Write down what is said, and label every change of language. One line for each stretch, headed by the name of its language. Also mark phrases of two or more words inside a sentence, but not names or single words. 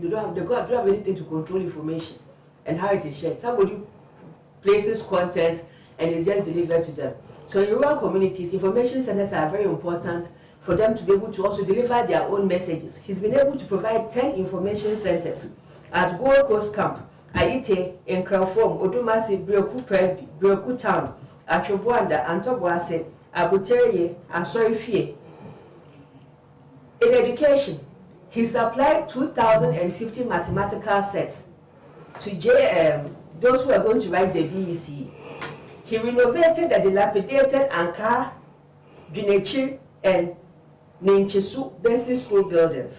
English: They don't have anything to control information and how it is shared. Somebody places content and it's just delivered to them. So in rural communities, information centers are very important for them to be able to also deliver their own messages. He's been able to provide 10 information centers at Gold Coast Camp, Aite, in Krafom, Odumasi, Brioku Presby, Brioku Town, Atrobuanda, Antobuase, Abuterye, Asorifie. In education, he supplied 2,050 mathematical sets to those who are going to write the BEC. He renovated the dilapidated Anka, Dunechi, and Ninchisu basic school buildings.